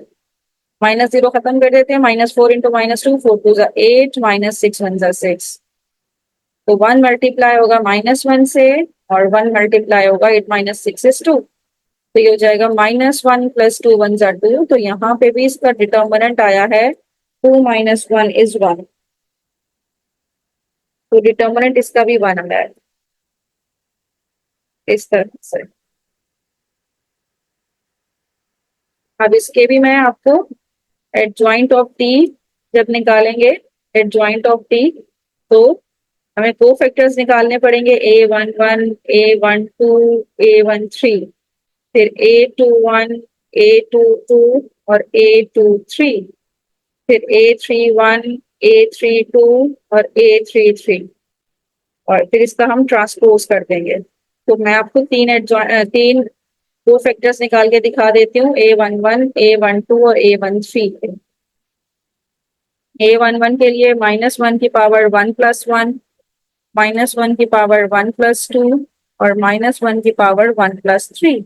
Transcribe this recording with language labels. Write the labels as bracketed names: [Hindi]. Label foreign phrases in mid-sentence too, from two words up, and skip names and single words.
[Hindi] -0 खत्म कर देते हैं, -4 इंटू -2 4 2 जा 8 -6 1 जा 6, तो 1 मल्टीप्लाई होगा -1 से और 1 मल्टीप्लाई होगा 8 -6 इज 2, तो ये हो जाएगा -1 + 2 1 जा 2, तो यहाँ पे भी इसका डिटर्मिनेंट आया है 2 - 1 इज 1, तो डिटर्मिनेंट इसका भी 1 आया है इस तरह से। अब इसके भी मैं आपको [English] adjoint of T [Hindi] जब निकालेंगे, [English] adjoint of T, [Hindi] तो हमें दो फैक्टर्स निकालने पड़ेंगे, A11 A12 A13, फिर A21 A22 और A23, फिर A31 A32 और A33, और फिर इसका हम ट्रांसपोज कर देंगे। तो मैं आपको तीन दो फैक्टर्स निकाल के दिखा देती हूँ, A11 A12 और A13। A11 के लिए -1 की पावर 1 + 1, -1 की पावर 1 + 2 और -1 की पावर 1 + 3।